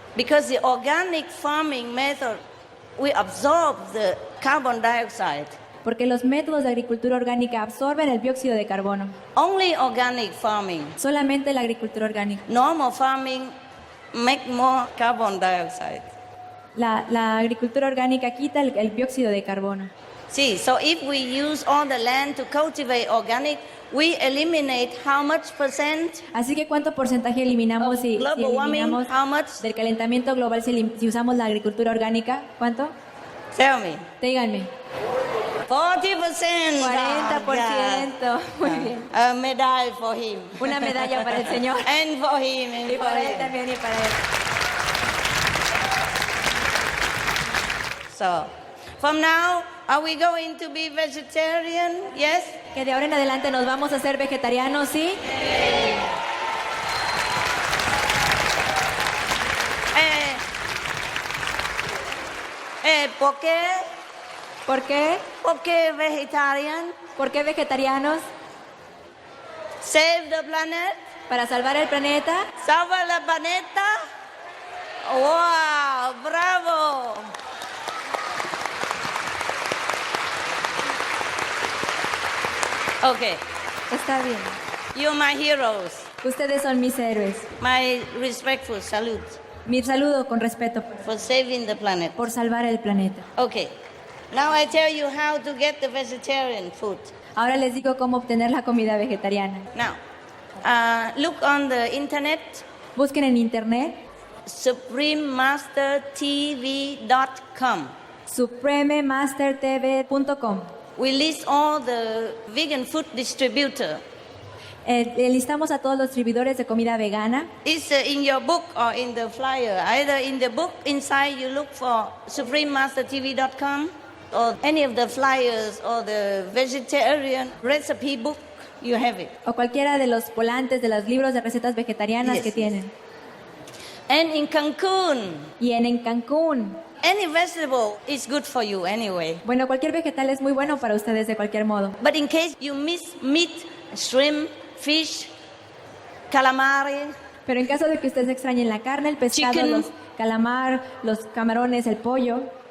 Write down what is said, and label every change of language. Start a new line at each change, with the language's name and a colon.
English: Because the organic farming method, we absorb the carbon dioxide.
Spanish: Porque los métodos de agricultura orgánica absorben el dióxido de carbono.
English: Only organic farming.
Spanish: Solamente la agricultura orgánica.
English: Normal farming make more carbon dioxide.
Spanish: La agricultura orgánica quita el dióxido de carbono.
English: See, so if we use all the land to cultivate organic, we eliminate how much percent?
Spanish: Así que ¿cuánto porcentaje eliminamos si eliminamos del calentamiento global si usamos la agricultura orgánica? ¿Cuánto?
English: Tell me.
Spanish: Díganme.
English: 40%.
Spanish: 40%. Muy bien.
English: A medal for him.
Spanish: Una medalla para el señor.
English: And for him. And
Spanish: y
English: for
Spanish: para
English: him.
Spanish: él también y para él.
English: So, from now, are we going to be vegetarian? Yes?
Spanish: Que de ahora en adelante nos vamos a hacer vegetarianos, ¿sí? ¿Por qué? ¿Por qué? ¿Por qué vegetarian? ¿Por qué vegetarianos?
English: Save the planet.
Spanish: Para salvar el planeta. Salva el planeta. Wow, bravo.
English: Okay.
Spanish: Está bien.
English: You're my heroes.
Spanish: Ustedes son mis héroes.
English: My respectful salute.
Spanish: Mi saludo con respeto
English: for saving the planet.
Spanish: Por salvar el planeta.
English: Okay. Now I tell you how to get the vegetarian food.
Spanish: Ahora les digo cómo obtener la comida vegetariana.
English: Now, look on the internet.
Spanish: Busquen en internet.
English: SupremeMasterTV.com.
Spanish: SupremeMasterTV.com.
English: We list all the vegan food distributor.
Spanish: Listamos a todos los distribuidores de comida vegana.
English: It's in your book or in the flyer. Either in the book inside you look for SupremeMasterTV.com or any of the flyers or the vegetarian recipe book, you have it.
Spanish: O cualquiera de los volantes de los libros de recetas vegetarianas que tienen.
English: And in Cancun.
Spanish: Y en Cancún.
English: Any vegetable is good for you anyway.
Spanish: Bueno, cualquier vegetal es muy bueno para ustedes de cualquier modo.
English: But in case you miss meat, shrimp, fish, calamari.
Spanish: Pero en caso de que ustedes extrañen la carne, el pescado,
English: chicken,
Spanish: los calamar, los camarones, el pollo.